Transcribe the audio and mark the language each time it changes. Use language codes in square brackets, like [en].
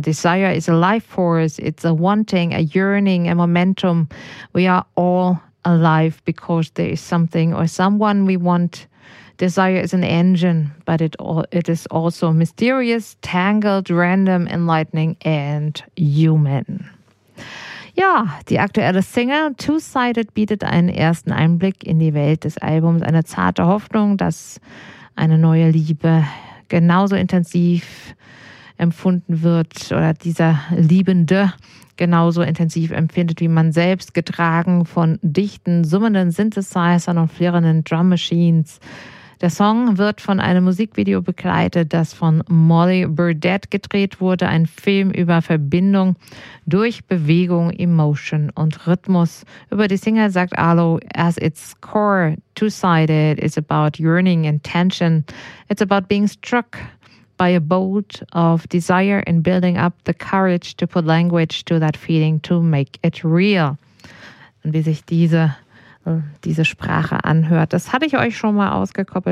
[en] Desire is a life force. It's a wanting, a yearning, a momentum. We are all alive because there is something or someone we want. Desire is an engine, but it is also mysterious, tangled, random, enlightening and human. [de] Ja, die aktuelle Single Two-Sided bietet einen ersten Einblick in die Welt des Albums. Eine zarte Hoffnung, dass eine neue Liebe genauso intensiv empfunden wird oder dieser Liebende genauso intensiv empfindet wie man selbst, getragen von dichten, summenden Synthesizern und flirrenden Drum Machines. Der Song wird von einem Musikvideo begleitet, das von Molly Burdett gedreht wurde, ein Film über Verbindung durch Bewegung, Emotion und Rhythmus. Über die Single sagt Arlo: [en] As its core, Two-Sided is about yearning and tension. It's about being struck by a bolt of desire and building up the courage to put language to that feeling to make it real. [de] Und wie sich diese Sprache anhört, das hatte ich euch schon mal ausgekoppelt.